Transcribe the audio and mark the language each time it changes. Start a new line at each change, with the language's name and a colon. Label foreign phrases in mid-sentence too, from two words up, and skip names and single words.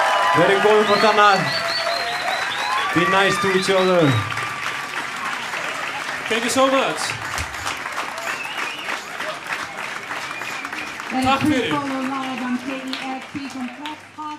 Icelandic: Verið góður hvort annað.
English: Be nice to each other. Thank you so much.
Icelandic: Takk fyrir.